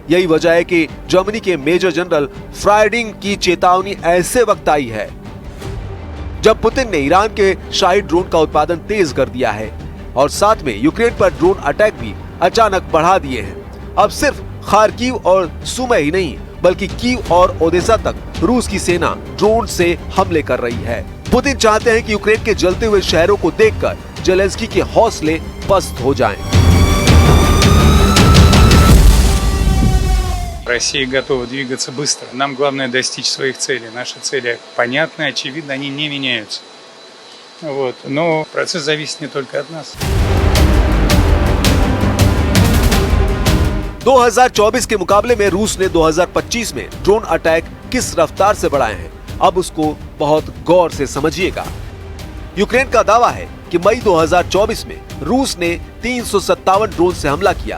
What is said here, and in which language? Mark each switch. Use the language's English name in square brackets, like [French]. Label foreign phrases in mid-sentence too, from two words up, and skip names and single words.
[Hindi] यही वजह है कि जर्मनी के मेजर जनरल फ्राइडिंग की चेतावनी ऐसे वक्त आई है जब पुतिन ने ईरान के शाही ड्रोन का उत्पादन तेज कर दिया है और साथ में यूक्रेन पर [English] drone attack [Hindi] भी अचानक बढ़ा दिए हैं। अब सिर्फ खार्किव और सुमी ही नहीं बल्कि कीव और ओदेसा तक रूस की सेना ड्रोन से हमले कर रही है। पुतिन चाहते हैं कि यूक्रेन के जलते हुए शहरों को देखकर जेलेंस्की के हौसले पस्त हो जाएं। [Russian] Россия готова двигаться быстро. Нам главное достичь своих целей. Наши цели понятны, очевидно, они не меняются. Вот. Но процесс зависит не только от нас. [Hindi] 2024 के मुकाबले में रूस ने 2025 में [English] drone attack [Hindi] किस रफ्तार से बढ़ाए हैं, अब उसको बहुत गौर से समझिएगा। यूक्रेन का दावा है कि मई 2024 में रूस ने 357 ड्रोन से हमला किया।